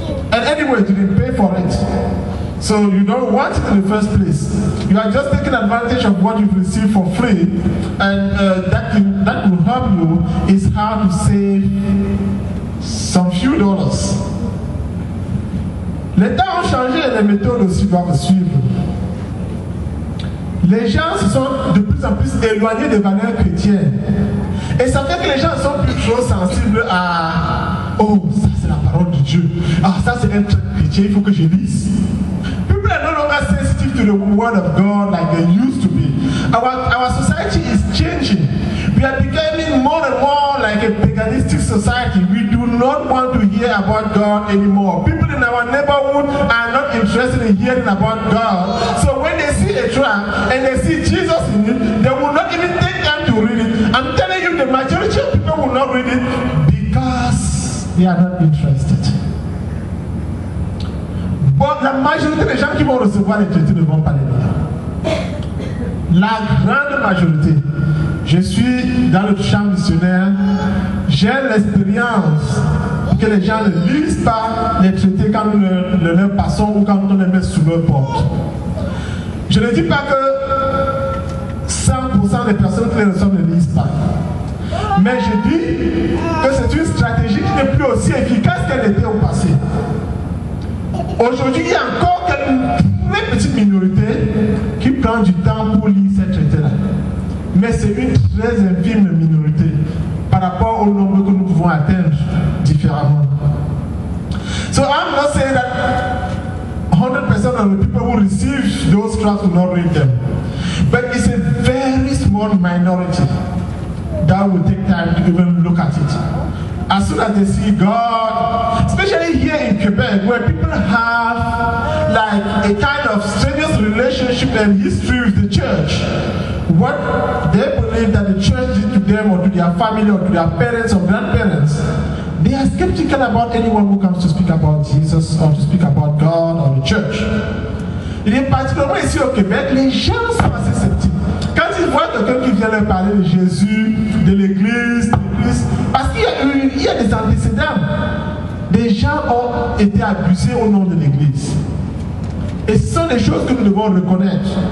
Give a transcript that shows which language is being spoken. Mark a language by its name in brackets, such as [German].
[English] And anyway, you didn't pay for it. So you don't want it in the first place. You are just taking advantage of what you've received for free. And that will help you is how to save some few dollars. [French] Les temps ont changé et les méthodes aussi doivent suivre. Les gens se sont de plus en plus éloignés des valeurs chrétiennes. Et ça fait que les gens sont plus trop sensibles à « Oh, ça c'est la parole de Dieu. Ah, ça c'est un truc chrétien, il faut que je lise. [English] » People are no longer sensitive to the word of God like they used to be. Our society is changing. We are becoming more and more like a paganistic society. We do not want to hear about God anymore. People in our neighborhood are not interested in hearing about God. So when they see a tract and they see Jesus in it, they will not even take time to read it. I'm telling you, the majority of people will not read it because they are not interested. [French] But la majorité des gens qui vont recevoir les traités ne vont pas les lire. La grande majorité. Je suis dans le champ missionnaire. J'ai l'expérience que les gens ne lisent pas les traités quand nous leur passons ou quand on les met sous leur porte. Je ne dis pas que 100% des personnes qui les reçoivent ne lisent pas. Mais je dis que c'est une stratégie qui n'est plus aussi efficace qu'elle était au passé. Aujourd'hui, il y a encore une très petite minorité qui prend du temps pour lire ces traités-là. Mais c'est une très infime minorité par rapport au nombre que nous pouvons atteindre différemment. [English] So I'm not saying that 100% of the people who receive those tracts will not read them. But it's a very small minority that will take time to even look at it. As soon as they see God, especially here in Quebec, where people have like a kind of strenuous relationship and history with the church, what they believe that the church did to them or to their family or to their parents or grandparents, they are skeptical about anyone who comes to speak about Jesus or to speak about God or the church. [French] Et particulièrement ici au Québec, les gens sont assez sceptiques. Quand ils voient quelqu'un qui vient leur parler de Jésus, de l'Église, parce qu'il y a des antécédents. Des gens ont été abusés au nom de l'Église. Et ce sont des choses que nous devons reconnaître.